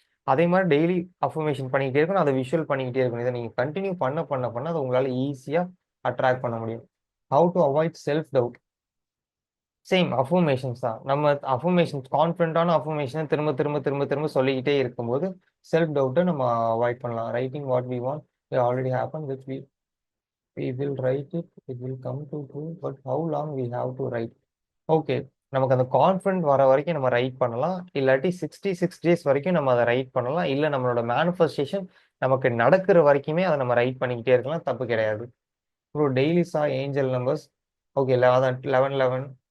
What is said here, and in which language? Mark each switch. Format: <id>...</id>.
<ta>அதே மாதிரி daily affirmation பண்ணிக்கிட்டே இருக்கணும். அதை விஷுவல் பண்ணிக்கிட்டே இருக்கணும். இதை நீங்க கண்டினியூ பண்ண பண்ண பண்ண அது உங்களால ஈஸியா அட்ராக்ட் பண்ண முடியும்.</ta> <en>How to avoid self doubt? Same affirmations தான்.</en> <ta>நம்ம அஃபர்மேஷன்ஸ் கான்ஃபிடண்டான அஃபர்மேஷனை திரும்ப திரும்ப திரும்ப திரும்ப சொல்லிக்கிட்டே இருக்கும்போது செல்ஃப் டவுட்டை நம்ம அவாய்ட் பண்ணலாம்.</ta> <en>Writing what we want already happen which we will write it, it will come to true, but how long we have to write?</en> <ta>Okay, நமக்கு அந்த கான்ஃபிடன்ட் வர வரைக்கும் நம்ம ரைட் பண்ணலாம். இல்லாட்டி 66 days வரைக்கும் நம்ம அதை ரைட் பண்ணலாம். இல்லை நம்மளோட மேனிஃபெஸ்டேஷன் நமக்கு நடக்கிற வரைக்குமே அதை நம்ம ரைட் பண்ணிக்கிட்டே இருக்கலாம். தப்பு கிடையாது. அப்புறம் டெய்லி ஏஞ்சல் நம்பர்ஸ். ஓகே, அதான் 11 11.</ta>